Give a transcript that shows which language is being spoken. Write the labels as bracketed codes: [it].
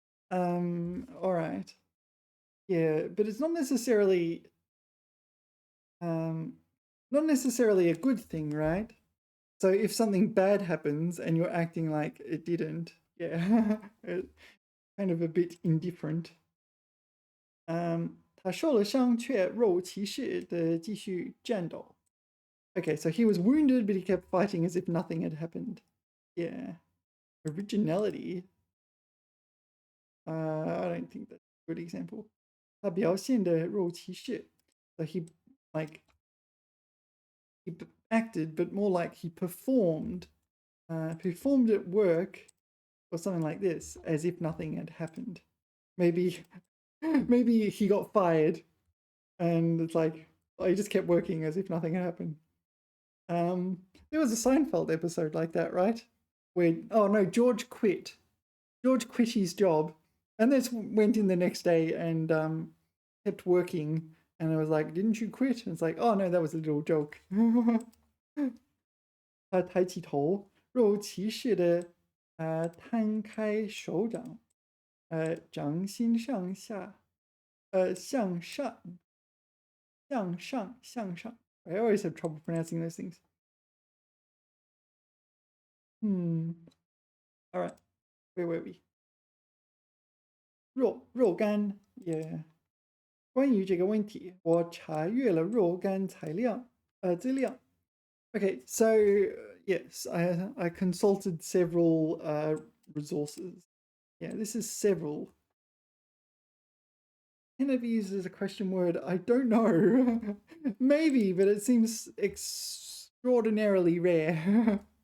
[en] All right. Yeah, but it's not necessarily a good thing, right? So if something bad happens and you're acting like it didn't, yeah, kind of a bit indifferent. [zh] 他受了伤却若无其事地继续战斗. [en] Okay, so he was wounded, but he kept fighting as if nothing had happened. Yeah. Originality. I don't think that's a good example. [zh] 他表现的若无其事. [en] So he acted, but more like he performed at work or something like this, as if nothing had happened. Maybe he got fired, and it's like he just kept working as if nothing had happened. There was a Seinfeld episode like that, right? Where George quit. George quit his job, and then went in the next day and kept working. And I was like, "Didn't you quit?" And it's like, "Oh no, that was a little joke." [zh] 他抬起头，若无其事的摊开手掌，掌心向下，向上，向上。 [en] I always have trouble pronouncing those things. All right. Where were we? 若干 Yeah. [zh] 关于这个问题，我查阅了若干资料。 [en] Okay, so yes, I consulted several resources. Yeah, this is several. Can it be used as a question word? I don't know. Maybe, but it seems extraordinarily rare.